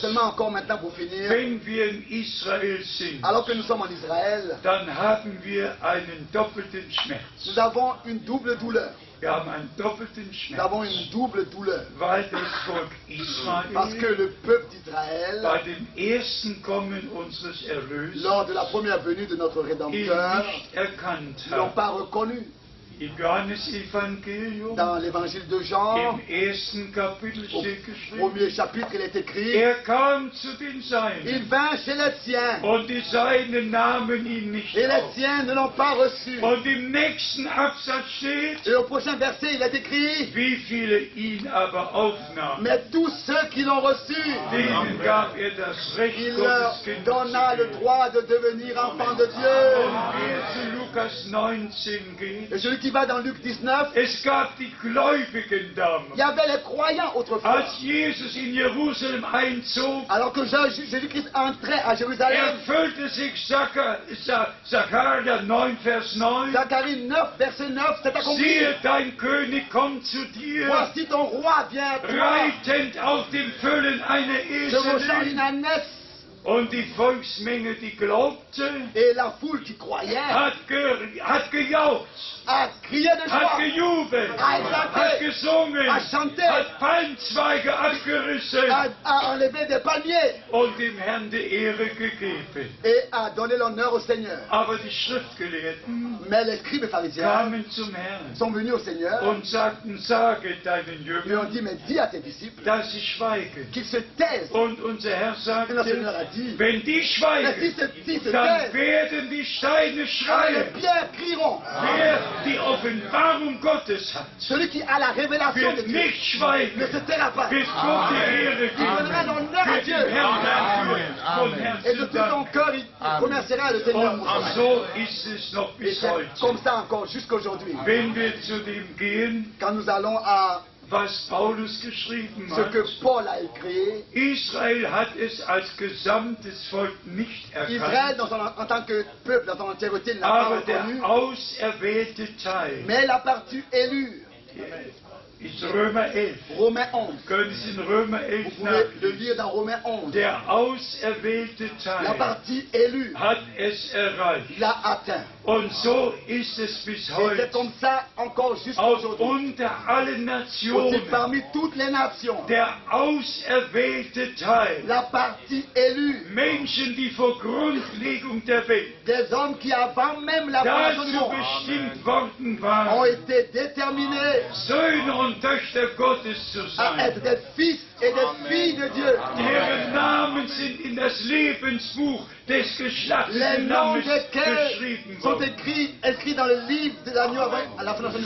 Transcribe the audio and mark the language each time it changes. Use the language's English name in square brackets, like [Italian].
[French] Seulement encore maintenant pour finir, [German] wenn wir in Israel sind, [French] alors que nous sommes en Israël, [German] dann haben wir einen doppelten Schmerz. [French] nous avons une double douleur. [German] Wir haben einen doppelten [French] Nous avons [German] Schmerz, [French] une double douleur. [German] weil das Volk [French] Parce que [German] Israel [French] le peuple d'Israël, [German] bei dem ersten Kommen unseres Erlösers [French] lors de la première venue de notre [German] ihn [French] Rédempteur, [German] nicht erkannt [French] ne l'ont [German] hat. [French] pas reconnu. [German] Im Johannesevangelium, [French] Dans l'évangile de Jean, [German] im ersten Kapitel [French] au [German] steht geschrieben, [French] premier chapitre, il est écrit, [German] er kam zu den [French] il [German] Seinen [French] vint chez les siens, [German] und die Seinen nahmen ihn nicht [French] et les [German] auf. [French] siens ne l'ont pas reçu. [German] Und im nächsten Absatz steht, [French] Et au prochain verset, il est écrit, [German] wie viele ihn aber aufnahmen. [French] mais tous ceux qui l'ont reçu, [German] Denen gab er das Recht, [French] il leur [German] Gottes Kind [French] donna [German] zu [French] le [German] werden. [French] droit de devenir enfants de [German] Und [French] Dieu. [German] wer zu Lukas 19 geht, [French] Et celui qui va dans Luc 19, [German] es gab die Gläubigen [French] il y [German] damals. [French] avait les croyants autrefois. [German] Als Jesus in Jerusalem einzog, [French] Alors que Jésus-Christ entrait à Jérusalem, [German] erfüllte sich Sacharja 9, Vers 9. [French] Zacharie 9, verset 9, c'est accompli. [German] Siehe, dein König kommt zu dir, [French] Voici ton roi vient à toi, [German] reitend auf dem Füllen einer [French] chevauchant une [German] Eselin. [French] ânesse. [German] Und die Volksmenge, die glaubte, [French] Et la foule qui croyait [German] hat gejauchzt, [French] a crié de [German] hat [French] joie, [German] gejubelt, [French] a exalté, [German] hat gesungen, [French] a chanté, [German] hat Palmzweige abgerissen [French] a enlevé des palmiers [German] und dem Herrn die Ehre gegeben. [French] et a donné l'honneur au Seigneur. [German] Aber die Schriftgelehrten [French] Mais les scribes et pharisiens [German] kamen zum Herrn [French] sont venus au Seigneur [German] und sagten, sage deinen [French] et ont [German] Jüngern, [French] dit, mais dis à tes disciples [German] dass sie schweigen. [French] qu'ils se taisent. [German] Und unser Herr [French] Et le Seigneur a [German] sagte, [French] dit, [German] wenn die [French] mais [German] schweigen, [French] si se [German] dann [French] taisent, [German] werden die Steine [French] alors les [German] schreien. [French] pierres crieront. [German] Wer die Offenbarung Gottes hat, [French] Celui qui a la révélation de [German] wird [French] Dieu [German] nicht schweigen, [French] ne se taira pas. [German] wird Gott die Ehre [French] Il donnera [German] geben, [French] l'honneur à [German] wird [French] Dieu. [German] dem Herrn danken, von [French] Et de [German] Herzen [French] tout son [German] danken. [French] cœur, il remerciera le Seigneur. [German] Und [French] pour cela. [German] so ist es noch [French] Et [German] bis [French] c'est [German] heute. [French] comme ça encore jusqu'aujourd'hui. [German] Wenn wir zu dem gehen, [French] Quand nous allons à [German] was Paulus geschrieben [French] ce que [German] hat, [French] Paul a écrit, [German] Israel hat es als gesamtes Volk nicht [French] Israël [German] erkannt, [French] en tant que peuple dans son entièreté ne l'a pas [German] aber der [French] reconnu, [German] auserwählte Teil [French] mais la partie élue, [German] ist Römer 11. [French] Romains 11. [German] Können Sie in Römer 11 [French] Vous pouvez le [German] nachlesen? [French] lire dans Romains 11. [German] Der auserwählte [French] La [German] Teil [French] partie élue [German] hat es erreicht. [French] l'a atteint. [German] Und so ist es bis [French] Et c'est [German] heute. [French] comme ça encore jusqu'à [German] Auch [French] aujourd'hui. [German] unter allen [French] Aussi [German] Nationen [French] parmi toutes les nations, [German] der auserwählte Teil. [French] la partie élue, [German] Menschen, die vor Grundlegung der Welt [French] des hommes qui avant même la fondation du [German] dazu [French] monde [German] bestimmt worden [French] ont [German] waren, [French] été déterminés [German] Söhne und Töchter Gottes zu [French] à [German] sein. [French] être des fils et des filles de Dieu. [German] Deren Namen sind in das Lebensbuch des geschlachteten [French] noms [German] Lammes [French] desquels [German] geschrieben [French] sont [German] worden. [French] inscrits dans le livre de l'agneau à la fondation du monde.